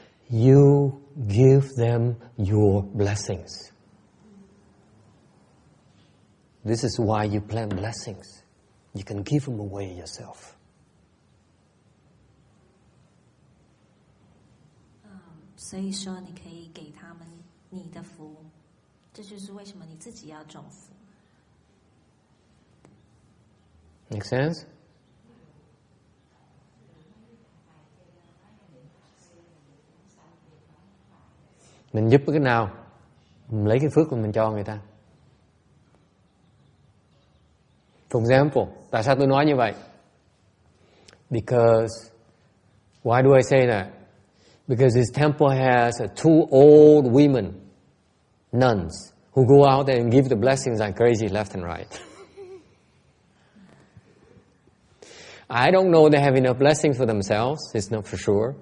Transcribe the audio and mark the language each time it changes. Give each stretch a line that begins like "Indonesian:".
English: You give them your blessings. This is why you plan blessings. You can give them away yourself.
Chinese: 所以说，你可以给他们你的福，这就是为什么你自己要种福。
English: Make sense?
Vietnamese: Mình giúp cái nào, mình lấy cái phước của mình cho người ta.
English: For example,
Vietnamese: tại sao tôi nói như vậy?
English: Because, why do I say that? Because this temple has two old women, nuns, who go out there and give the blessings like crazy left and right. I don't know they have enough blessings for themselves. It's not for sure.